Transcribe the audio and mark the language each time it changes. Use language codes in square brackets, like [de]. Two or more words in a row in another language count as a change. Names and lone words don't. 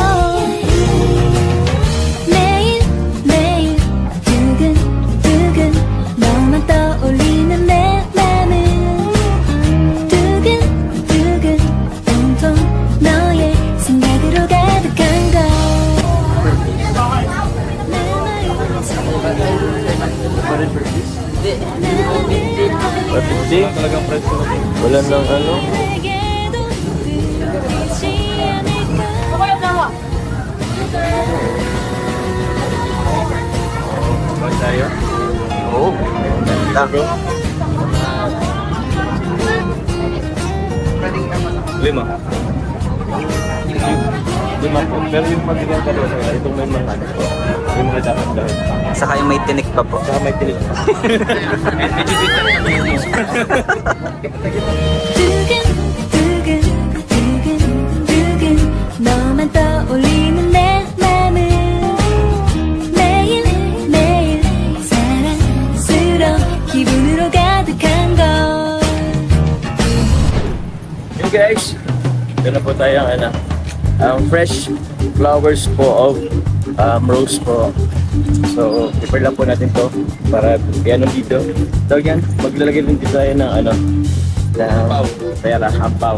[ko] 매일매일 두근두근 너만 떠올리는 내 맘은 두근두근 온통 너의 생각으로 가득한 걸 [tl] Talagang friends ko na. Wala nang ano. [ko] 내게도 느끼지 않을까 [tl] Ba tayo? Oo. Ganda. Lima. lima po. Pero yung pag-ibang karosa, itong may mga ano po. Yung mga dapat dahil. Saka yung may tinik pa po. Saka may tinik pa. [ko] 두근두근두근두근 너만 떠올리는 내 맘은 매일매일 사랑스러운 기분으로 가득한 걸 [tl] Hey guys, ito na po tayo ang [en] fresh flowers [tl] po of rose po. So, prepare lang po natin to para piano dito. So yan, maglalagay din dito tayo ng pera, hampaw.